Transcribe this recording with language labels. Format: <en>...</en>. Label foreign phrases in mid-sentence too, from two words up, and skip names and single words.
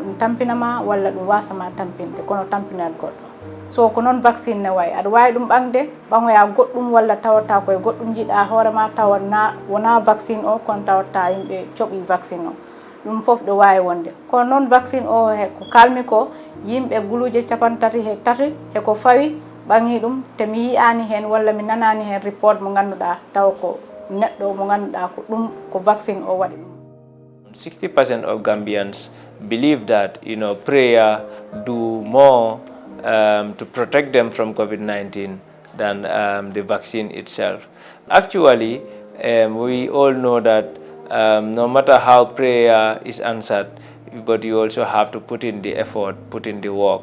<ff>ɗum tampinama walla ɗum wasama tampinde kono tampinat goɗɗo so ko noon vaccine ne wayi aɗa wawi ɗum ɓangde ɓaŋoya goɗɗum walla tawata koye goɗɗum jiiɗa hoorema tawa wona vaccine o kono tawatta yimɓe coɓi vaccine o ɗum foof ɗo wawi wonde kono noon vaccine o ko kalmi ko yimɓe guluje 33 heko fawi ɓangi ɗum te mi yiyani hen walla mi nanani hen report mo ganduɗa taw ko neɗɗo mo ganduɗa ko ɗum ko vaccine o waɗi ɗum</ff> <en>60% of Gambians believe that prayer do more to protect them from COVID-19 than the vaccine itself. Actually, we all know that no matter how prayer is answered, but you also have to put in the effort, put in the work.</en>